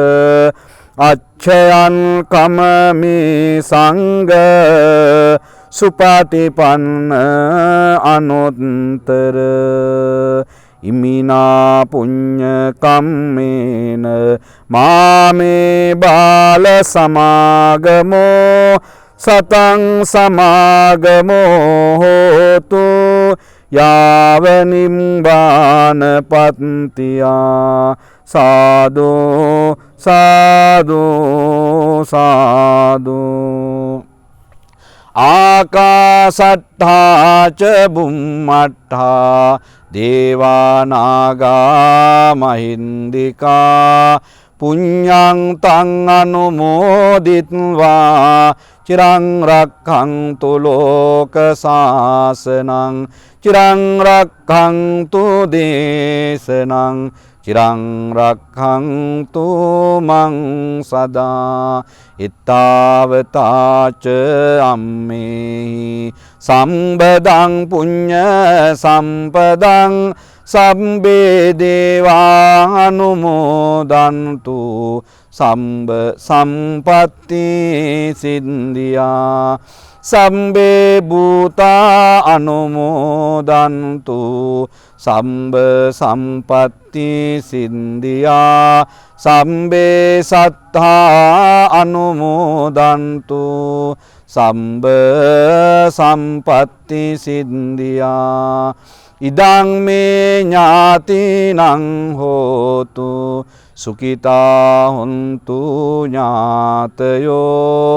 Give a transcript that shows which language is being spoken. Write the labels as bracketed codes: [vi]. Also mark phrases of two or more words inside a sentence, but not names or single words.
[pi] අච්චයන් කමමේ සංඝ සුපටිපන්න අනුත්තර. ඉමිනා පුඤ්ඤ කම්මේන මාමේ බාල සමාගමෝ සතං සමාගමෝ හෝතු. යාව නිම්බාන පත්තියා. සාදු සාදු සාදු. ආකාසට්ඨා ච බුම්මට්ඨා දේවානාගා මහින්దికා පුඤ්ඤං තං අනුමෝදිත්වා චිරං රක්ඛන්තු ලෝක සාසනං චිරං රක්ඛන්තු දේශනං චිරං රක්ඛන්තු මං සදා. ඉත්තාවතාච අම්මේ සම්බදං පුඤ්ඤ සම්පදං සම්බේ දේවානුමෝදන්තු සම්බ සම්පත්ති සින්දියා. සම්බේ භූතා අනුමෝදන්තු සම්බ සම්පත්ති සින්දියා. සම්බේ සත්තා අනුමෝදන්තු සම්බ සම්පත්ති සින්දියා. ඉදං මේ ඥාතිනං හෝතු සුඛිතා හොන්තු ඥාතයෝ.